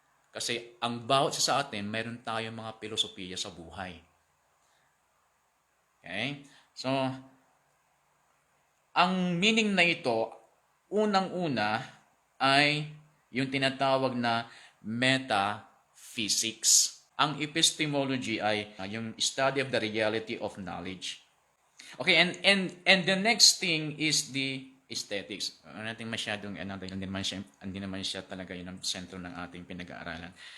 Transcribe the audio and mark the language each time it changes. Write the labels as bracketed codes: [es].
[tl] Kasi ang bawat sa atin, meron tayong mga filosofiya sa buhay. Okay? So, ang meaning na ito, unang-una ay yung tinatawag na metaphysics. Ang epistemology ay yung [en] study of the reality of knowledge. Okay, and the next thing is the aesthetics. [tl] Natin masyadong hindi naman siya talaga yun ang sentro ng ating pinag-aaralan.